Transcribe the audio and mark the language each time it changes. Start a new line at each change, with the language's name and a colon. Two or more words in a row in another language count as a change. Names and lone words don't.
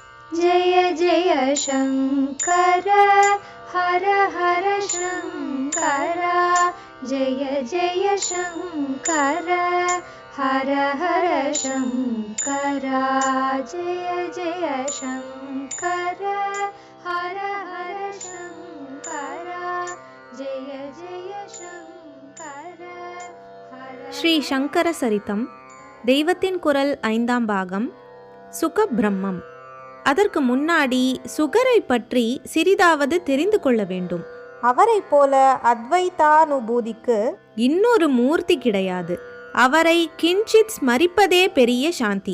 Sanskrit: जय जय शङ्कर हर हर शङ्कर जय जय शङ्कर हर हर शङ्कर जय जय शङ्कर हर हर शङ्कर जय जय शङ्कर
Tamil: ஸ்ரீ சங்கர சரிதம் தெய்வத்தின் குரல் 5ஆம் பாகம் சுகபிரம்மம். அதற்கு முன்னாடி சுகரை பற்றி சிறிதாவது தெரிந்து கொள்ள வேண்டும். அவரை போல அத்வைதானுபூதிக்கு இன்னொரு மூர்த்தி கிடையாது. அவரை கிஞ்சித் ஸ்மரிப்பதே பெரிய சாந்தி.